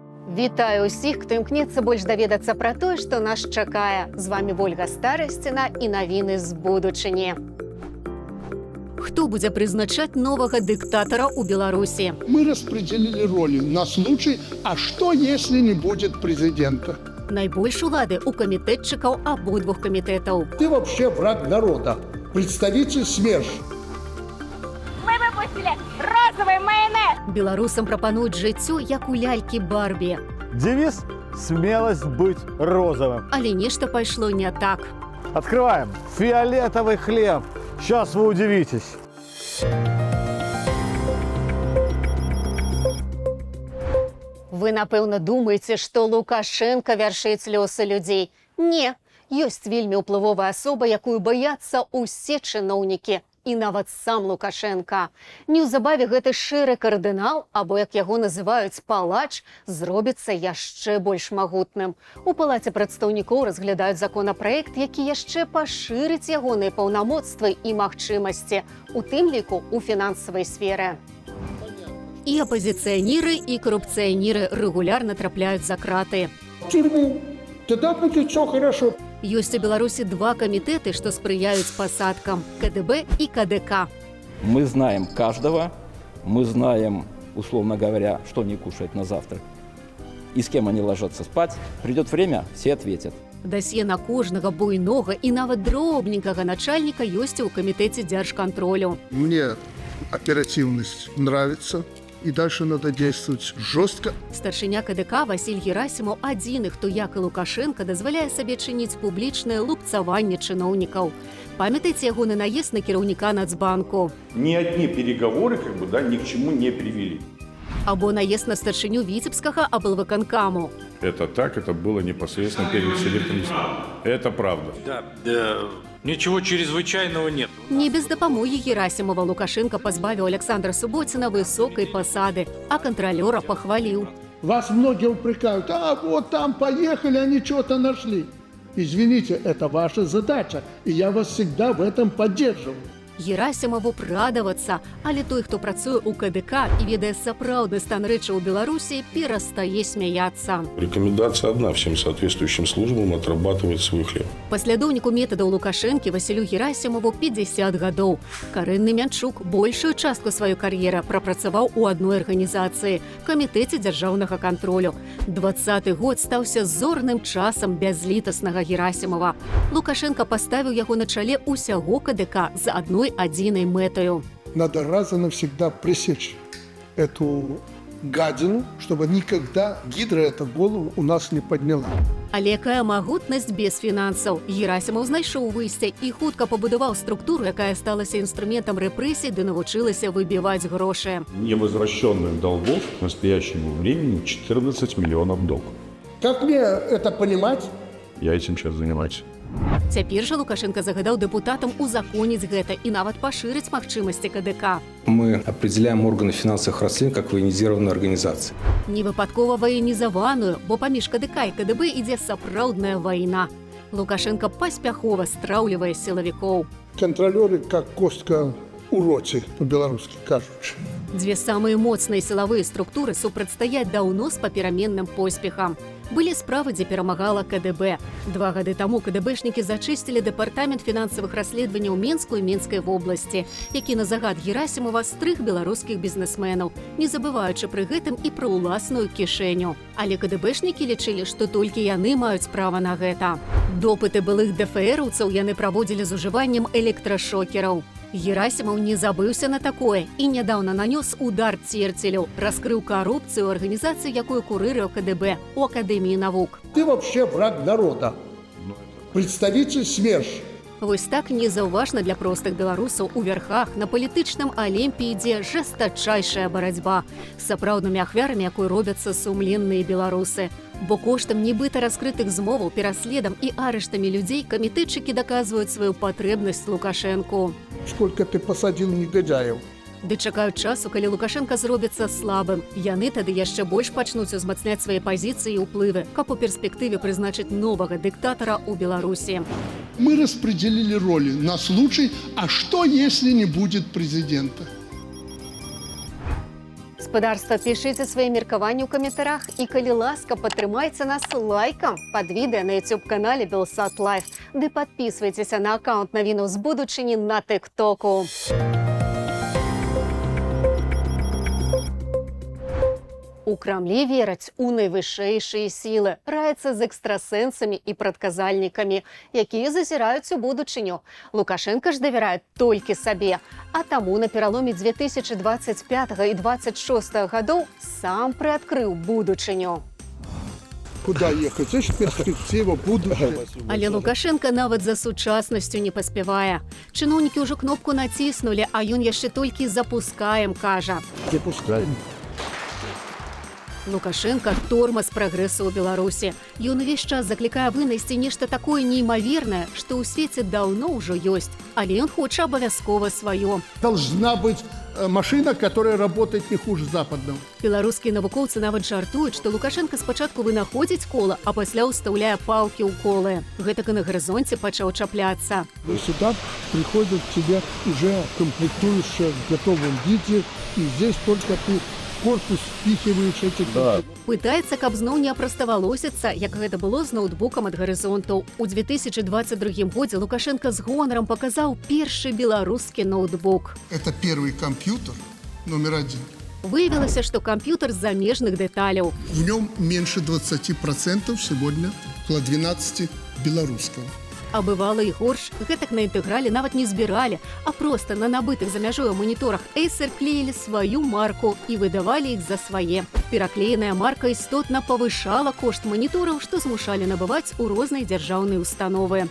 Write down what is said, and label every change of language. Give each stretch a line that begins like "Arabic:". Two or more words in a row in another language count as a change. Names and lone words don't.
Belarusian: Вітаю усіх, хто імкнецца больш даведацца пра тое, што нас чакае. З вами Ольга Старасціна і навіны з будучыні. Хто будзе прызначаць новага дыктатара ў Беларусі?
Russian: Мы распределили роли на случай, а что, если не будет президента?
Belarusian: Найбольш улады ў камітэтчыкаў абодвух камітэтаў.
Russian: Ты вообще враг народа, представитель СМЕРШ. Мы выпустили розовый майонез.
Belarusian: Беларусам прапануюць жыццё, як у лялькі Барбі.
Russian: Девиз «Смелость быть розовым».
Belarusian: Але нешта пайшло не так.
Russian: Открываем. Фиолетовый хлеб. Сейчас вы удивитесь.
Belarusian: Вы, напэўна, думаеце, што Лукашенко вяршыць лёсы людзей. Не, ёсць вельмі ўплывовая асоба, якую баяцца ўсе чыноўнікі. І нават сам Лукашенко. Неўзабаве гэты шэры кардынал, або, як яго называюць, палач, зробіцца яшчэ больш магутным. У палаце прадстаўнікоў разглядаюць законапраект, які яшчэ пашырыць ягоныя паўнамоцтвы і магчымасці, у тым ліку ў фінансавай сферы. І апазіцыянеры, і карупцыянеры рэгулярна трапляюць за краты.
Russian: В тюрьму. Тогда будет все хорошо.
Belarusian: Ёсць у Беларусі два камітэты, што спрыяюць пасадкам – КДБ і КДК.
Russian: Мы знаем каждого, мы знаем, условно говоря, что они кушают на завтрак и с кем они ложатся спать. Придет время, все ответят.
Belarusian: Дасье на кожнага буйнога і нават дробненькага начальніка ёсць у камітэце дзяржкантролю.
Russian: Мне оперативность нравится. И дальше надо действовать жестко.
Belarusian: Старшыня КДК Васіль Герасімаў адзіны, хто, як і Лукашенко, дазваляе сабе чыніць публічнае лупцаванне чыноўнікаў. Памятаеце ягоны наезд на кіраўніка Нацбанку?
Russian: Ни одни переговоры ни к чему не привели.
Belarusian: Або наезд на старшыню Віцебскага аблвыканкаму.
Russian: Это так, это было непосредственно перед селектристом. Это правда. Да, ничего чрезвычайного нет.
Belarusian: Не без дапамогі Герасімова Лукашенко пазбавіў Александра Суботіна высокай пасады, а кантралёра пахваліў.
Russian: Вас многие упрекают, а вот там поехали, они что-то нашли. Извините, это ваша задача, и я вас всегда в этом поддерживаю.
Belarusian: Герасімову прадавацца, але той, хто працуе ў КДК і ведае сапраўдны стан рэчаў у Беларусі, перастае смяяцца.
Russian: Рекомендация одна: всем соответствующим службам отрабатывать свой хлеб.
Belarusian: Паслядоўніку метадаў Лукашэнкі Васілю Герасімову 50 гадоў. Карэнны Мянчук большую частку сваёй кар'еры прапрацаваў у адной арганізацыі – камітэце дзяржаўнага кантролю. 20-й год стаўся зорным часам бязлітаснага Герасімова. Лукашенко паставіў яго на чале ўсяго КДК за адной адзінай мэтаю.
Russian: Надо раз и навсегда пресечь эту гадину, чтобы никогда гидра эту голову у нас не подняла.
Belarusian: Але якая магутнасць без фінансаў? Герасімаў знайшоў выйсце і хутка пабудаваў структуру, якая сталася інструментам рэпрэсій ды навучылася выбіваць грошы.
Russian: Невозвращенных долгов к настоящему времени 14 миллионов долларов. Как мне это понимать? Я этим сейчас занимаюсь.
Belarusian: Цяпер жа Лукашенко загадаў дэпутатам узаконіць гэта і нават пашырыць магчымасці КДК.
Russian: Мы определяем органы финансовых расследований как военизированную организацию.
Belarusian: Не выпадкова военізаваную, бо паміж КДК і КДБ ідзе сапраўдная вайна. Лукашенко паспяхова страўлівае сілавікоў.
Russian: Контролеры как
Belarusian: костка у році, по-беларускі кажучы. Дзве самыя моцныя сілавыя структуры супрацьстаяць даўно з папераменным поспехам. Былі справы, дзе перамагала КДБ. 2 гады таму КДБшнікі зачысцілі дэпартамент фінансавых расследаванняў Менскую і Менскай вобласці, які на загад Герасімова стрыг беларускіх бізнесменаў, не забываючы пры гэтым і пра ўласную кішэню. Але КДБшнікі лічылі, што толькі яны маюць права на гэта. Допыты былых ДФРаўцаў яны праводзілі з ужываннем электрашокераў. Герасімаў не забыўся на такое і нядаўна нанёс удар церцелю, раскрыў карупцыю арганізацыі, якую курыруе КДБ у Акадэміі навук.
Russian: Ты вообще враг народа, представитель СМЕРШ.
Belarusian: Вось так незаўважна для простых беларусаў у вярхах на палітычным алімпе ідзе жестачайшая барацьба з сапраўднымі ахвярамі, якой робяцца сумленныя беларусы. Бо коштам нібыта раскрытых змоваў, пераследам і арыштамі людзей камітэтчыкі даказваюць сваю патрэбнасць Лукашэнку.
Russian: Сколько ты посадил негодяев?
Belarusian: Ды чакаюць часу, калі Лукашенко зробіцца слабым. Яны тады яшчэ больш пачнуць узмацняць свае пазіцыі і ўплывы, каб у перспектыве прызначыць новага дыктатара ў Беларусі.
Russian: Мы распределили роли на случай, а что, если не будет президента?
Belarusian: Гаспадарства, пішыце свае меркаванні ў каментарах і, калі ласка, падтрымайце нас лайкам пад відэа на YouTube-канале Белсат Лайф. Ды падпісвайцеся на аккаунт навінаў з будучыні на тык-току. У Крамлі вераць у найвышэйшыя сілы, раяцца з экстрасэнсамі і прадказальнікамі, якія зазіраюць у будучыню. Лукашенко ж давярае толькі сабе, а таму на пераломе 2025 і 2026 гадоў сам прыадкрыў будучыню.
Russian: Куда ехать? Это перспектива будущего.
Belarusian: Але Лукашенко нават за сучаснасцю не паспявае. Чыноўнікі ўжо кнопку націснулі, а ён яшчэ толькі запускаем, кажа.
Russian: Запускаем.
Belarusian: Лукашенко – тормоз прагрэсу ў Беларусі. Ён увесь час заклікае вынайсці нешта такое неймавернае, што ў свеце даўно ўжо ёсць. Але ён хоча абавязкова сваё.
Russian: Должна быть машина, которая работает не хуже западного.
Belarusian: Беларускія навукоўцы нават жартуюць, што Лукашенко спачатку вынаходзіць кола, а пасля ўстаўляе палкі ў колы. Гэтак і на горызонце пачаў чапляцца.
Russian: Сюда приходят к тебе уже комплектующие в готовом виде, и здесь только ты корпус впихиваешь этих... Да.
Belarusian: Пытаецца, каб зноў не апраставалосіцца, як гэта было з ноутбукам ад гарызонтаў. У 2022 годзе Лукашенко з гонарам паказаў першы беларускі ноутбук.
Russian: Это первый компьютер номер 1.
Belarusian: Выявілася, што камп'ютар з замежных дэталяў.
Russian: В нем меньше 20% сегодня, около 12 белорусского.
Belarusian: А бывала і горш, гэтак на інтэграле нават не збіралі, а проста на набытых за мяжою маніторах Acer клеілі сваю марку і выдавалі іх за свае. Пераклееная марка істотна павышала кошт манітораў, што змушалі набываць у розныя дзяржаўныя установы.